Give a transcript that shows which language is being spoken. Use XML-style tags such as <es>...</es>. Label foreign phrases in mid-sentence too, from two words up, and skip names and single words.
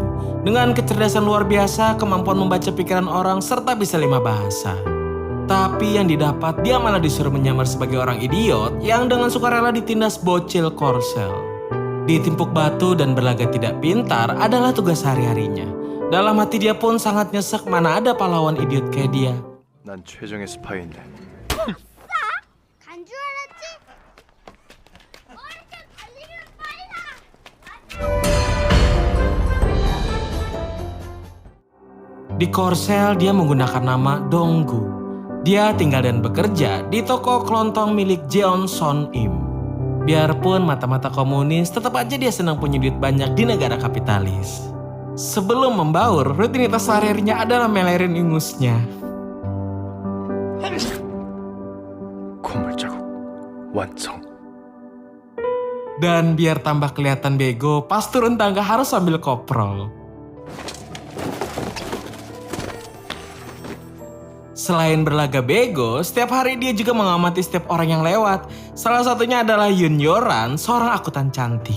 <id>Dengan kecerdasan luar biasa, kemampuan membaca pikiran orang, serta bisa 5 bahasa. Tapi yang didapat, dia malah disuruh menyamar sebagai orang idiot yang dengan sukarela ditindas bocil Korsel. Ditimpuk batu dan berlagak tidak pintar adalah tugas sehari-harinya. Dalam hati dia pun sangat nyesek mana ada pahlawan idiot kayak dia.</id> <ko>난 최정의 스파이인데. 간 줄 알았지? 이렇게 달리면 빨라.</ko> <id>Di Korsel dia menggunakan nama Donggu. Dia tinggal dan bekerja di toko kelontong milik Jeon Son Im. Biarpun mata-mata komunis, tetap aja dia senang punya duit banyak di negara kapitalis. Sebelum membaur, rutinitas sehari-harinya adalah melerin ingusnya.</id> <ko>고물자국 완성.</ko> <id>Dan biar tambah kelihatan bego, pas turun tangga harus sambil koprol. Selain berlaga bego, setiap hari dia juga mengamati setiap orang yang lewat. Salah satunya adalah Yoon Yoran, seorang akuntan cantik.</id>